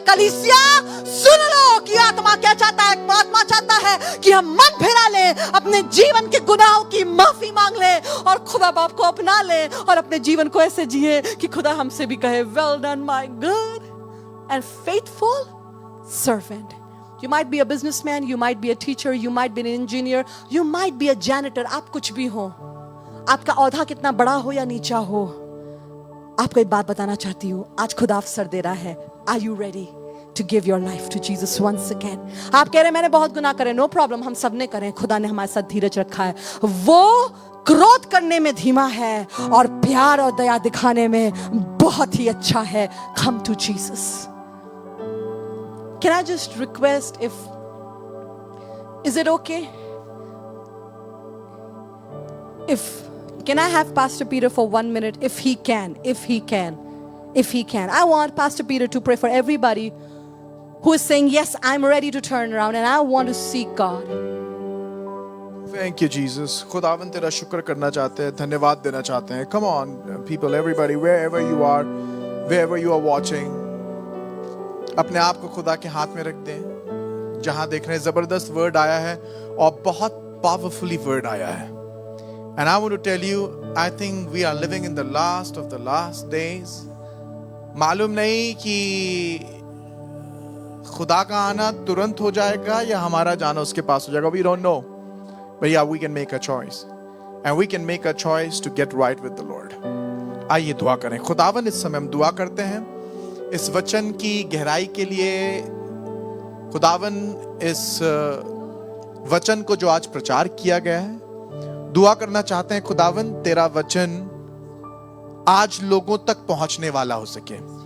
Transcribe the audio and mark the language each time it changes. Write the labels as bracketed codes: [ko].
[hi] कलीसिया सुन लो कि आत्मा क्या चाहता है। आत्मा चाहता है कि हम मन फिरा ले, अपने जीवन के गुनाहों की माफी मांग ले और खुदा बाप को अपना ले और अपने जीवन को ऐसे जिए कि खुदा हमसे भी कहे, [en] Well done my good and faithful servant. You might be a businessman, you might be a teacher, you might be an engineer, you might be a janitor. [hi] आप कुछ भी हो, आपका औहदा कितना बड़ा हो या नीचा हो, आपको एक बात बताना चाहती हूँ। आज खुदा अवसर दे रहा है। [en] Are you ready? to give your life to Jesus once again. [hi] आप कह रहे हैं मैंने बहुत गुनाह करे, नो प्रॉब्लम, हम सब ने करे, खुदा ने हमारे साथ धीरज रखा है. वो क्रोध करने में धीमा है और प्यार और दया दिखाने में बहुत ही अच्छा है. [en] Come to Jesus. Can I just request, is it okay can I have Pastor Peter for 1 minute if he can. I want Pastor Peter to pray for everybody who is saying, yes, I'm ready to turn around and I want to seek God. Thank you, Jesus. [hi] खुदावन तेरा शुक्र करना चाहते हैं, धन्यवाद देना चाहते हैं. [en] Come on, people, everybody, wherever you are watching, [hi] अपने आप को खुदा के हाथ में रख दें. जहां देख रहे हैं जबरदस्त वर्ड आया है और बहुत पावरफुली वर्ड आया है. [en] And I want to tell you, I think we are living in the last of the last days. [hi] मालूम नहीं कि खुदा का आना तुरंत हो जाएगा या हमारा जाना उसके पास हो जाएगा. [en] We don't know. But yeah, we can make a choice. And we can make a choice to get right with the Lord. [hi] आइए दुआ करें. खुदावन इस समय हम दुआ करते हैं इस वचन की गहराई के लिए. खुदावन इस वचन को जो आज प्रचार किया गया है, दुआ करना चाहते हैं खुदावन तेरा वचन आज लोगों तक पहुंचने वाला हो सके.